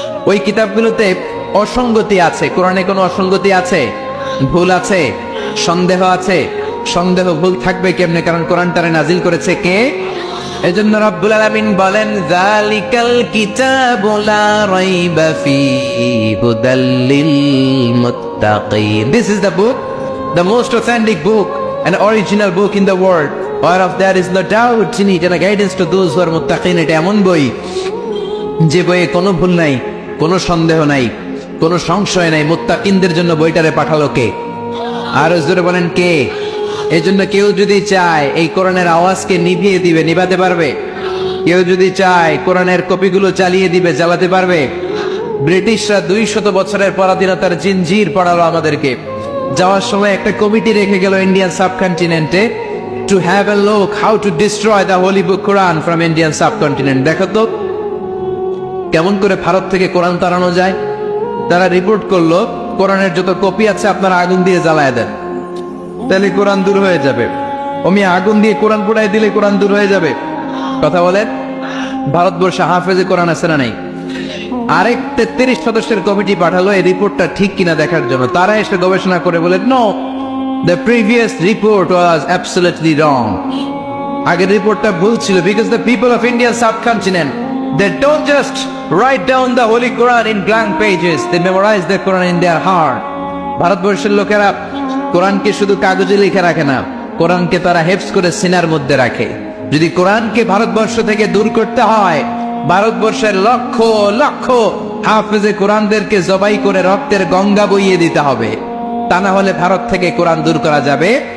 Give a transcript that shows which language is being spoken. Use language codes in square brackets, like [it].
[bn] ওই কিতাবগুলোতে অসঙ্গতি আছে। কোরআনে কোনো অসঙ্গতি আছে? ভুল আছে? সন্দেহ আছে? সন্দেহ ভুল থাকবে কেমনে? কারণ কোরআনটারে নাজিল করেছে কে? এজন্য রব্বুল আলামিন বলেন [ar] যালিকাল কিতাবু লা রাইবা ফীহি হুদাল লিল মুত্তাকিন। [en] This is the book, the most authentic book, an original book in the world, whereof there is no doubt in it, and a guidance to those who are muttaqin। [bn] এটা এমন বই যে বইয়ে কোনো ভুল নাই, কোনো সন্দেহ নাই, কোনো সংশয় নাই। মুত্তাকিনদের জন্য বইটারে পাঠালো কে? আর জোরে বলেন কে? এজন্য কেউ যদি চায় এই কোরআনের আওয়াজকে নিভিয়ে দিবে, নিভাতে পারবে? কেউ যদি চায় কোরআনের কপিগুলো চালিয়ে দিবে, জ্বালাতে পারবে? ব্রিটিশরা 200 বছরের পরাধীনতার জিনজির পড়ালো আমাদেরকে। যাওয়ার সময় একটা কমিটি রেখে গেল Indian সাবকন্টিনেন্টে, [en] To have a look how to destroy the holy book Quran from Indian subcontinent. [bn] দেখো তো কেমন করে ভারত থেকে কোরআন তাড়ানো যায়। তারা রিপোর্ট করলো কোরআনের যত কপি আছে আপনারা আগুন দিয়ে জ্বালায় দেন, তাহলে কোরআন দূর হয়ে যাবে। আমি আগুন দিয়ে কোরআন পোড়ায় দিলে কোরআন দূর হয়ে যাবে? কথা বলেন। ভারতবর্ষে হাফেজে কোরআন আছে না নাই? আরেক 33 সদস্যের কমিটি পাঠালো এই রিপোর্টটা ঠিক কিনা দেখার জন্য। তারা এসে গবেষণা করে বলে, [en] No, the previous report was absolutely wrong. [bn] আগের রিপোর্টটা ভুল ছিল, [en] Because the people of Indian subcontinent, they don't just write down the holy Quran in blank pages, they memorize the Quran in their heart। [bn] ভারতবর্ষের লোকেরা কোরআনকে শুধু কাগজে লিখে রাখে না, কোরআনকে তারা হেফজ করে সিনার মধ্যে রাখে। যদি কোরআনকে ভারতবর্ষ থেকে দূর করতে হয়, ভারতবর্ষের লক্ষ লক্ষ হাফেজে কোরআনদেরকে জবাই করে রক্তের গঙ্গা বইয়ে দিতে হবে, তা না হলে ভারত থেকে কোরআন দূর করা যাবে।